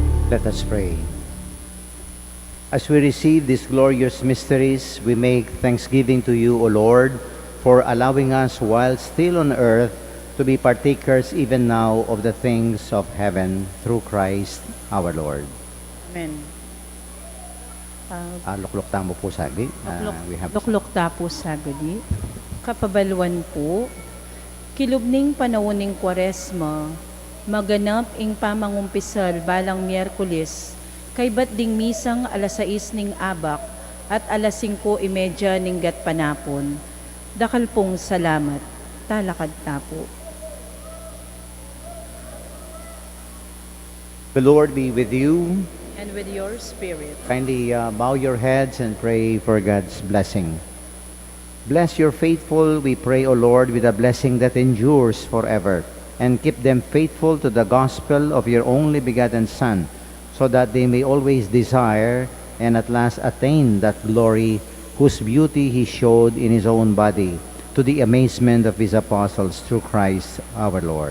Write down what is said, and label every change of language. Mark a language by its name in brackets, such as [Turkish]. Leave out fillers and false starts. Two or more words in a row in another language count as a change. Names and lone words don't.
[English] Let us pray. As we receive these glorious mysteries, we make thanksgiving to you, O Lord, for allowing us while still on earth to be partakers even now of the things of heaven through Christ our Lord. Amen. [Pampanga] Luklok tamo po sagi. [English] We have [Pampanga] Luklok tapo sagadi. Kapabaluan po, kilubning panawuning Kwaresma, maganap ing pamangumpisal balang Miyerkules, kay bat ding misang alas 6 ning abak at alas 5:30 ning gat panapon. Dakal pong salamat. Talakad tapo. [English] The Lord be with you. And with your spirit. Kindly bow your heads and pray for God's blessing. Bless your faithful, we pray, O Lord, with a blessing that endures forever, and keep them faithful to the gospel of your only begotten Son, so that they may always desire and at last attain that glory whose beauty he showed in his own body, to the amazement of his apostles through Christ our Lord.